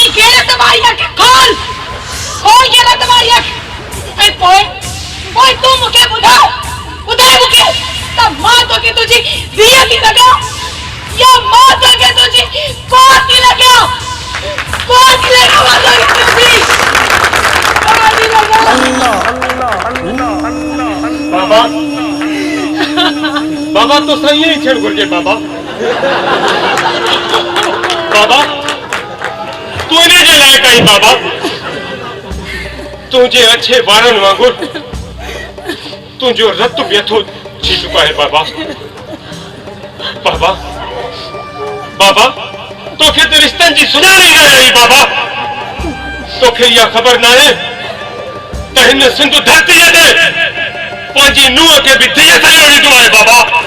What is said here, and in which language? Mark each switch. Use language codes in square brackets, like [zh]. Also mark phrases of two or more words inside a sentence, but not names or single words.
[sd] गैरत वारिया खे खोल गैरत वारिया ऐं पोइ तूं मूंखे ॿुधाए मूंखे त मां तोखे तुंहिंजी धीअ थी लॻां या मां तोखे तुंहिंजी कोर थी लॻां मां तोखे बाबा बाबा तो सही ही छेड़ घुर्जे बाबा बाबा तू इन्हें जे लायक आई बाबा तुझे अच्छे वारन वांगुर तुझो रत व्यथो थी चुका है बाबा बाबा बाबा तोखे तो रिश्तन जी सुञाणी न आई बाबा तोखे इहा खबर ना है त हिन सिंध धरती ते पंहिंजी नुंहं खे बि धीअ ठाहे ॾिठो आहे बाबा